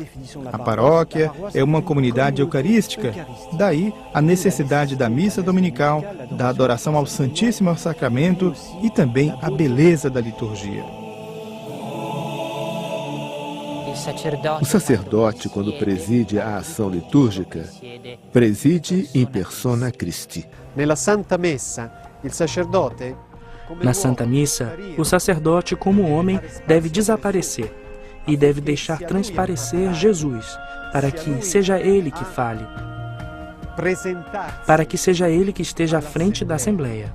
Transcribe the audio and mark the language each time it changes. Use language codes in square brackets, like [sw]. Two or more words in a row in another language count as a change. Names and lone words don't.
[pt] A paróquia é uma comunidade eucarística, daí a necessidade da missa dominical, da adoração ao Santíssimo Sacramento e também a beleza da liturgia. O sacerdote, quando preside a ação litúrgica, [la] preside in persona Christi. [pt] Na Santa Missa, o sacerdote, como homem, deve desaparecer e deve deixar transparecer Jesus, para que seja ele que fale, para que seja ele que esteja à frente da Assembleia.